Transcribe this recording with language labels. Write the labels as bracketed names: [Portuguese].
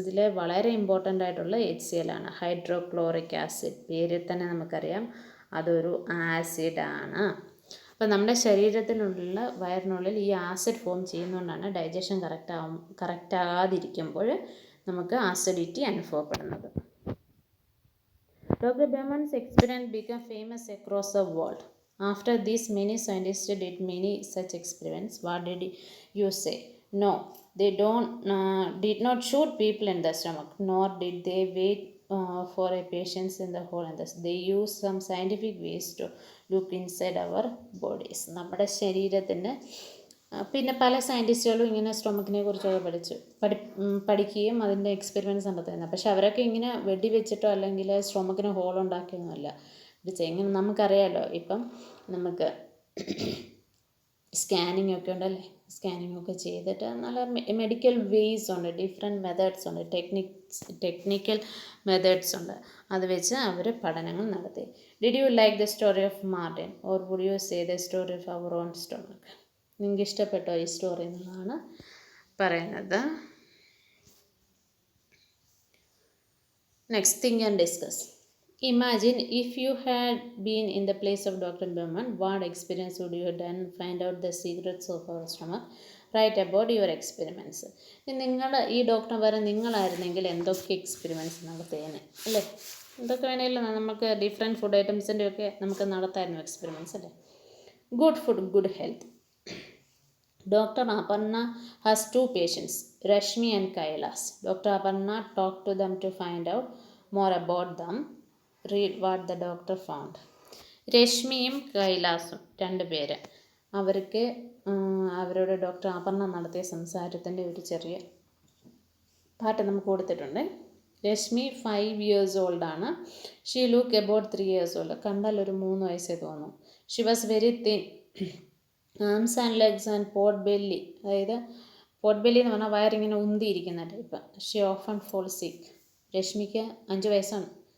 [Malayalam] ഇതിൽ വളരെ ഇമ്പോർട്ടൻ്റ് ആയിട്ടുള്ള HCl ആണ്, ഹൈഡ്രോക്ലോറിക് ആസിഡ്. പേരിൽ തന്നെ നമുക്കറിയാം അതൊരു ആസിഡാണ്. അപ്പോൾ നമ്മുടെ ശരീരത്തിനുള്ള വയറിനുള്ളിൽ ഈ ആസിഡ് ഫോം ചെയ്യുന്നതുകൊണ്ടാണ് ഡൈജഷൻ കറക്റ്റാകാതിരിക്കുമ്പോൾ നമുക്ക് ആസിഡിറ്റി അനുഭവപ്പെടുന്നത്. [English] Dr. Bowman's experiment became famous across the world. After this, many scientists did many such experiments. What did you say? No, they did not shoot people in the stomach, nor did they wait for a patient in the hole in the. They used some scientific ways to look inside our bodies. [Malayalam] നമ്മുടെ ശരീരത്തിൻ്റെ പിന്നെ പല സയൻറ്റിസ്റ്റുകളും ഇങ്ങനെ സ്റ്റൊമക്കിനെ കുറിച്ചൊക്കെ പഠിക്കുകയും അതിൻ്റെ experiments നടത്തുന്നത്. പക്ഷെ അവരൊക്കെ ഇങ്ങനെ വെടി വെച്ചിട്ടോ അല്ലെങ്കിൽ സ്റ്റൊമക്കിന് ഹോൾ ഉണ്ടാക്കിയൊന്നുമല്ല ഇത് ചെയ്യുന്നത്. നമുക്കറിയാമല്ലോ, ഇപ്പം നമുക്ക് സ്കാനിങ് ഒക്കെ ഉണ്ടല്ലേ, സ്കാനിങ് ഒക്കെ ചെയ്തിട്ട് നല്ല മെഡിക്കൽ വേയ്സ് ഉണ്ട്, ഡിഫറെൻറ്റ് മെത്തേഡ്സ് ഉണ്ട്, ടെക്നിക്കൽ മെത്തേഡ്സ് ഉണ്ട്. അത് വെച്ച് അവർ പഠനങ്ങൾ നടത്തി. [English] Did you like the story of Martin or would you say the story of our own stomach? [Malayalam] നിങ്ങൾക്ക് ഇഷ്ടപ്പെട്ടോ ഈ സ്റ്റോറി എന്നാണ് പറയുന്നത്. [English] Next think and discuss. Imagine if you had been in the place of Dr. Bowman, what experience would you have done? Find out the secrets of our stomach. Write about your experiments. [Malayalam] നിങ്ങൾ ഈ doctor വരെ നിങ്ങളായിരുന്നെങ്കിൽ എന്തൊക്കെ experiments നടത്തിയേനെ അല്ലേ? എന്തൊക്കെ വേണമെങ്കിലും നമുക്ക് different food ഐറ്റംസിൻ്റെ ഒക്കെ നമുക്ക് നടത്തായിരുന്നു എക്സ്പെരിമെൻറ്റ്സ് അല്ലേ. [English] Good food, good health. Dr. Aparna has 2 patients, Rashmi and Kailas. Dr. Aparna talked to them to find out more about them. Read what the doctor found. [Malayalam] രശ്മിയും കൈലാസും 2 പേര്, അവർക്ക് അവരോട് ഡോക്ടർ അപർണ നടത്തിയ സംസാരത്തിൻ്റെ ഒരു ചെറിയ പാട്ട് നമുക്ക് കൊടുത്തിട്ടുണ്ട്. [English] Rashmi 5 years old ആണ്. She look about 3 years old. [Malayalam] കണ്ടാൽ ഒരു 3 വയസ്സേ തോന്നും. [English] She was very thin. Arms and legs and pot belly, [Malayalam] അതായത് പോട്ട് ബെല്ലി എന്ന് പറഞ്ഞാൽ വയറിങ്ങനെ ഉന്തിയിരിക്കുന്ന ടൈപ്പ്. [English] She often fall sick. [Malayalam] രശ്മിക്ക് 5 വയസ്സാണ്,